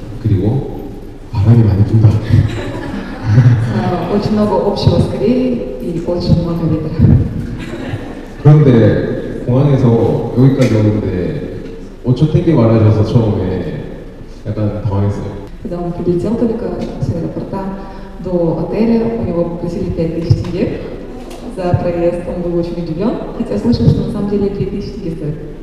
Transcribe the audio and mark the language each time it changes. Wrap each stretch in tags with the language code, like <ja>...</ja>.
<ko>그리고 바람이 많이 분다.</ko> <ru>Очень много общего с Кореей и очень много ветра.</ru> <ko>그런데 공항에서 여기까지 오는데 5초 탱게 말하셔서 처음에 약간 당황했어요.</ko> <ru>Когда он прилетел только с аэропорта до отеля, у него попросили 5000 тенге за проезд. Он был очень удивлен, хотя слышал, что на самом деле 3000 тенге стоит.</ru>